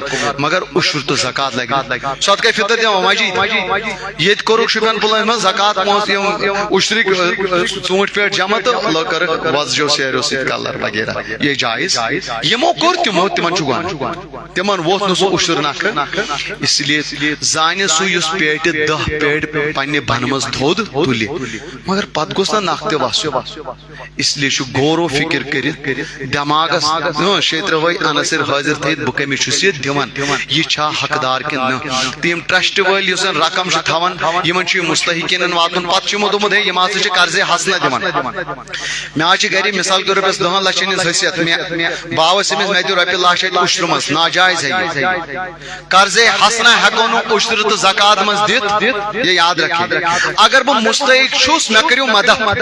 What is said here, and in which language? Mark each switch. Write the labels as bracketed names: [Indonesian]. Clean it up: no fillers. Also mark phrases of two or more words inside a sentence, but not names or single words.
[Kashmiri] مگر اُشُر تہٕ زکات لگہِ صدقے فطر دِوان مسجد ییٚتہِ کوٚرُکھ شُپین پُلوٲمِس منٛز زکات پونٛسہٕ یِم اُشرٕکۍ ژوٗنٛٹھۍ پیٹھ جمع تہٕ کٔرٕکھ وۄزجو سیرٮ۪و سۭتۍ کلر وغیرہ یہِ جایز یِمو کوٚر تِمن چھُ گۄناہ تِمن ووت نہٕ سُہ اُشُر نکھٕ [Urdu] اس لیے [Kashmiri] زانہِ سُہ یُس پیٹہِ 10 پیٹہِ پننہِ بنہٕ منٛز تھوٚد تُلہِ مگر پتہٕ گوٚژھ نہٕ نکھ تہِ وسُن [Urdu] اس لیے [Kashmiri] چھُ غور و فکر کٔرِتھ دٮ۪ماغس شیترٕوے عنصر حٲضِر تھٲیِتھ بہٕ کٔمِس چھُس یہِ دِوان یہِ چھا حقدار کِنہٕ نہٕ تہٕ یِم ٹرسٹ وٲلۍ یُس زن رقم چھِ تھاوان یِمن چھُ یہِ مُستحقیٖنن واتُن پتہٕ چھُ یِمو دوٚپمُت ہے یِم ہسا چھِ قرضے حسنہ دِوان مےٚ حظ چھِ گرِ [Urdu] مثال کے [Kashmiri] رۄپیس 10 لچھن ہٕنٛز حیثیت بہٕ آوُس أمِس مےٚ دِیِو رۄپیہِ 1 لچھ اَتہِ اُشرٕ منٛز ناجایز ہے قرضے حسنہ ہٮ۪کو نہٕ اُشرٕ تہٕ زکات منٛز دِتھ یہِ یاد رکھِو اگر بہٕ مُستحق چھُس مےٚ کٔرِو مدد